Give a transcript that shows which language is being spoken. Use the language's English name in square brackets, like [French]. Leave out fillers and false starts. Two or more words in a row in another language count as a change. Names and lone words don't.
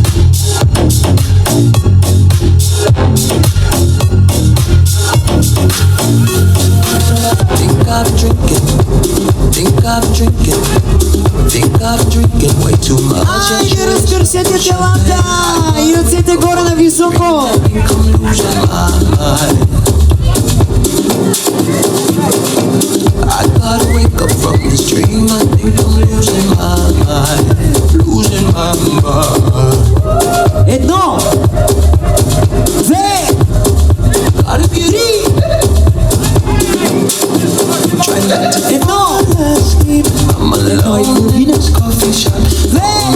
[Bulgarian] Айде, разтърсете телата и ръцете горе на високо. [English] I gotta wake up from this dream. I think I'm losing my mind. [Bulgarian] Едно, две, три. Едно. Едно и половина. Две.